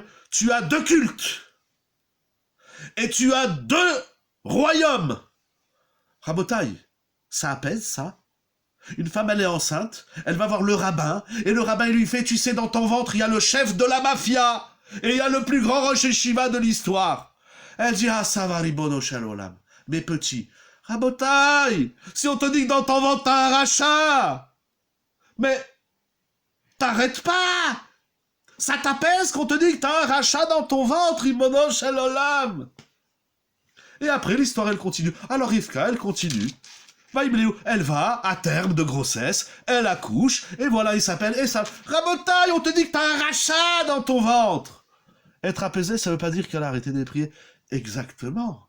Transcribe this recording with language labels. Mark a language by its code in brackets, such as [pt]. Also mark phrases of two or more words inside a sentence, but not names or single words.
[fr] Tu as 2 cultes. Et tu as 2 royaumes. Rabotai, ça apaise, ça. Une femme, elle est enceinte, elle va voir le rabbin, et le rabbin, il lui fait, tu sais, dans ton ventre, il y a le chef de la mafia, et il y a le plus grand [he] ראש ישיבה [fr] de l'histoire. Elle dit, ah, ça va, [he] ריבונו של עולם, [fr] mes petits. Rabotai, si on te dit que dans ton ventre, t'as un rachat, mais t'arrêtes pas. Ça t'apaise qu'on te dit que t'as un rachat dans ton ventre, [he] ריבונו של עולם. [fr] Et après, l'histoire, elle continue. Alors, Rivka, elle continue. Elle va, à terme de grossesse, elle accouche, et voilà, il s'appelle Esav. Rabotai, on te dit que t'as un rachat dans ton ventre. Être apaisé, ça veut pas dire qu'elle a arrêté de prier. Exactement.